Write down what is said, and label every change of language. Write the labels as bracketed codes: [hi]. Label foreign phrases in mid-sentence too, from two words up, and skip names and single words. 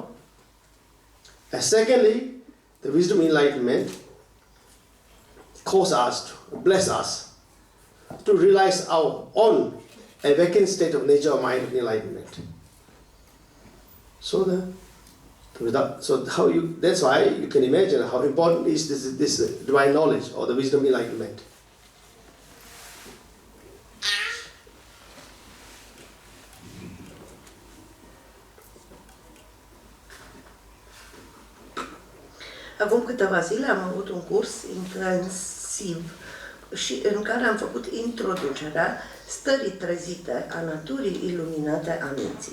[en] And secondly, the wisdom enlightenment cause us to bless us to realize our own awakened state of nature of mind and enlightenment. So that's why you can imagine how important is this divine knowledge or the wisdom enlightenment. [ro] Acum câteva zile am avut un curs intensiv și în care am făcut introducerea stării trezite a naturii iluminate a minții.